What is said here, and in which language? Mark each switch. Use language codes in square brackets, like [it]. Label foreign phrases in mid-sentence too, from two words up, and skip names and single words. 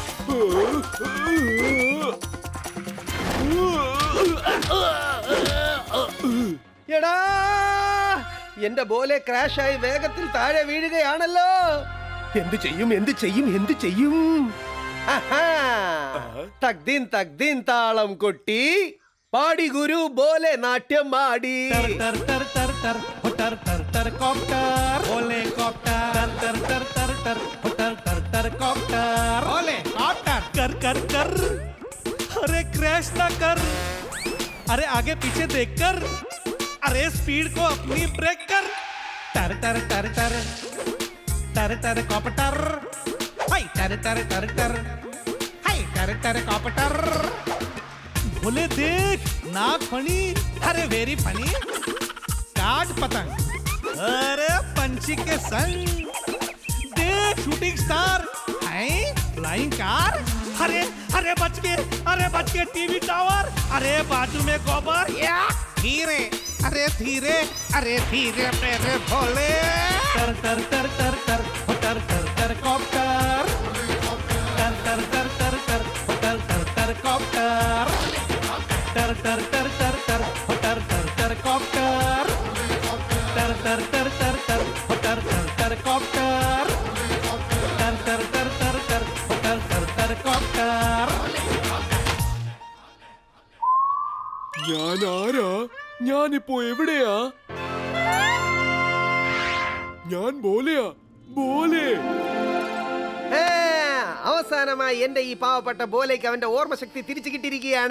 [ml] എടാ എന്റെ ബോലെ ക്രാഷായി വേഗത്തിൽ താഴെ വീഴുകയാണല്ലോ. എന്ത് ചെയ്യും, എന്ത് ചെയ്യും, എന്ത് ചെയ്യും? ആഹാ. തക്ദീൻ തക്ദീൻ താളം കൊട്ടി പാടി ഗുരു ബോലെ നാട്യം ആടി. [hi] कर कर कर, अरे क्रैश ना कर, अरे आगे पीछे देख कर, अरे स्पीड को अपनी ब्रेक कर. टर टर टर टर टर टर कॉप्टर, हाय टर टर टर टर, हाय टर टर कॉप्टर. बोले देख नाक फनी, अरे [en] very funny. [hi] काट पतंग, अरे पंछी के संग. देख [en] shooting star, [hi] है [en] flying car. [hi] अरे अरे बच के [en] TV tower. [hi] अरे बाजू में गोबर. या धीरे, अरे धीरे, अरे धीरे मेरे भोले. टर टर टर टर टर टर टर टर कॉप्टर. टर टर टर टर टर टर टर टर कॉप्टर. टर टर टर टर टर हो टर टर टर कॉप्टर टर टर टर टर टर हो टर टर टर कॉप्टर टर टर टर टर टर हो टर टर टर कॉप्टर [ml] ഞാൻ ആരാ? ഞാനിപ്പോ എവിടെയാ? ഞാൻ ബോലെയാ, ബോലെ. ഏ, അവസാനമായി എന്റെ ഈ പാവപ്പെട്ട ബോലേക്ക് അവന്റെ ഓർമ്മശക്തി തിരിച്ചു കിട്ടിയിരിക്കുകയാണ്.